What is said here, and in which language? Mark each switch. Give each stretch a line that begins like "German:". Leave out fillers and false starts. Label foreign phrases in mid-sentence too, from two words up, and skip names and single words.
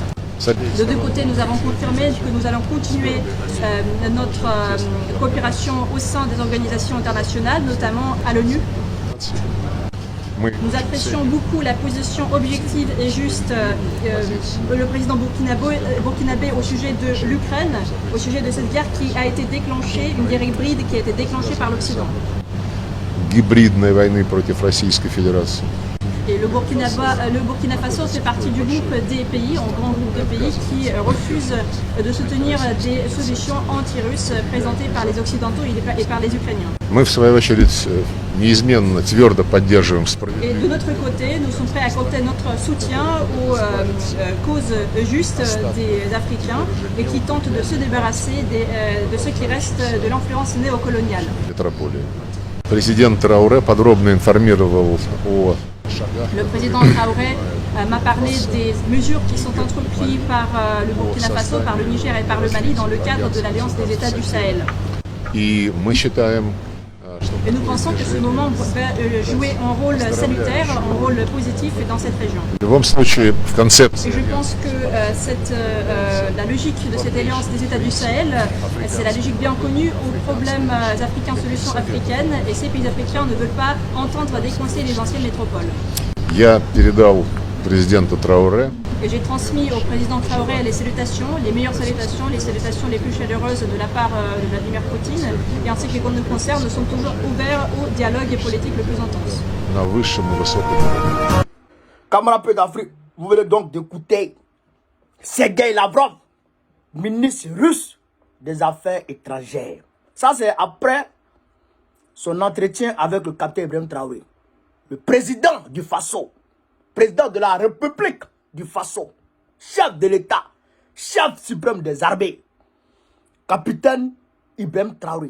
French: De deux côtés, nous avons confirmé que nous allons continuer notre coopération au sein des organisations internationales, notamment à l'ONU. Nous apprécions beaucoup la position objective et juste le président burkinabé au sujet de l'Ukraine, au sujet de cette guerre qui a été déclenchée, une guerre hybride qui a été déclenchée par l'Occident.
Russian: Гибридной войны против Российской Федерации.
French: Et le Burkina Faso fait partie du groupe des pays, un grand groupe de pays qui refusent de soutenir des solutions anti-russes présentées par les Occidentaux et par les Ukrainiens.
Russian: Мы, в свою очередь, неизменно, твердо поддерживаем
French: Et
Russian: справедливость.
French: de notre côté, nous sommes prêts à accorder notre soutien aux causes justes des Africains et qui tentent de se débarrasser de ce qui reste de l'influence néocoloniale.
Russian: Метрополии. Президент Трауре подробно информировал о шагах.
French: Le président Traoré m'a parlé des mesures qui sont entreprises par le Burkina Faso, par le Niger et par le Mali dans le cadre de l'Alliance des États du Sahel.
Russian: И мы считаем, что
French: Et nous pensons que ce moment va jouer un rôle salutaire, un rôle positif dans cette région.
Russian: в любом случае в
French: Et
Russian: концепции
French: je pense que la logique de cette alliance des États du Sahel, c'est la logique bien connue aux problèmes africains, solutions africaines, et ces pays africains ne veulent pas entendre décoincer les anciennes métropoles.
Russian: я передал президенту Трауре
French: Et j'ai transmis au président Traoré les salutations, les meilleures salutations, les salutations les plus chaleureuses de la part de Vladimir Poutine. Et en ce qui nous concerne, nous sommes toujours ouverts au dialogue politique le plus intense.
Russian: на высшем и высоком уровне.
French: Camarades peu d'Afrique, vous venez donc d'écouter Sergueï Lavrov, ministre russe des Affaires étrangères. Ça, c'est après son entretien avec le capitaine Ibrahim Traoré, le président du Faso, président de la République du Faso, chef de l'État, chef suprême des armées, capitaine Ibrahim Traoré.